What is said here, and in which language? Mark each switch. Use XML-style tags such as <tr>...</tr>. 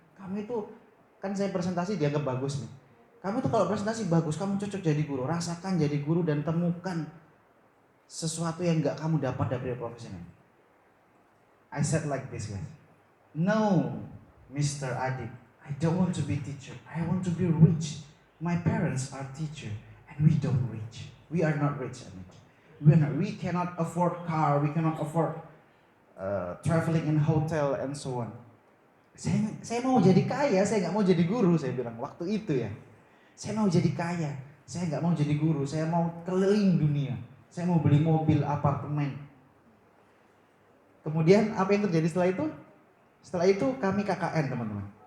<id>Kamu itu, kan saya presentasi dianggap bagus nih. Kamu tuh kalau presentasi bagus, kamu cocok jadi guru. Rasakan jadi guru dan temukan sesuatu yang gak kamu dapat dari profesinya.</id> <en>I said like this, guys. No, Mr. Adik, I don't want to be teacher. I want to be rich. My parents are teacher, and we don't rich. We are not rich, Adik. We cannot afford car. We cannot afford traveling in hotel and so on.</en> <id>Saya mau jadi kaya. Saya nggak mau jadi guru. Saya bilang waktu itu ya. Saya mau jadi kaya. Saya nggak mau jadi guru. Saya mau keliling dunia. Saya mau beli mobil, apartemen. Kemudian apa yang terjadi setelah itu? Setelah itu kami KKN, teman-teman.</id>